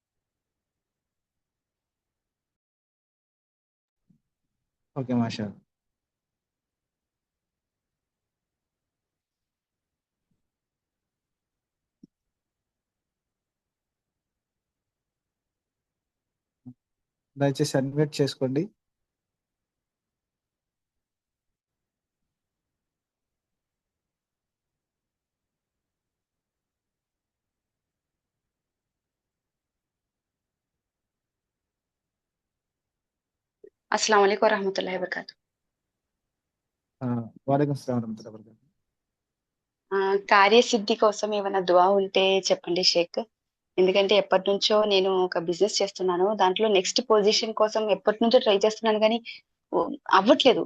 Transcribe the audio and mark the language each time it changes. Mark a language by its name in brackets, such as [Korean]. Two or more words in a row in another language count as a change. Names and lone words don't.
[English] ఓకే, మాషా. [Telugu] దయచేసి అడ్మిట్ చేసుకోండి. [Arabic] السلام عليكم ورحمة الله وبركاته. وعليكم السلام ورحمة الله وبركاته. [Telugu] కార్యసిద్ధి కోసం ఏమైనా దువా ఉంటే చెప్పండి షేక్. ఎందుకంటే ఎప్పటి నుంచో నేను ఒక బిజినెస్ చేస్తున్నాను. దాంట్లో [English] next position [Telugu] కోసం ఎప్పటి నుంచో ట్రై చేస్తున్నాను, కానీ అవ్వట్లేదు.